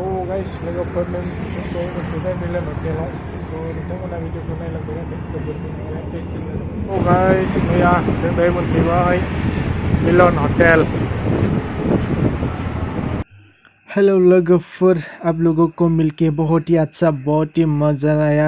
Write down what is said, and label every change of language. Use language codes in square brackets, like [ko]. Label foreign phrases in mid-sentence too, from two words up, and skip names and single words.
[brx] guys, logoफोरजों मोनफैबाय मिलन हटेलाव नोंथांमोना भिडिअखौ नायलांबाय जोबोद टेस्टि जादों। गाइस मैया जों दायो मोनफैबाय मिलन हटेल। [hi] हेलो लोगोफोर, आप लोगों को मिलके बहुत ही अच्छा, बहुत ही मज़ा आया।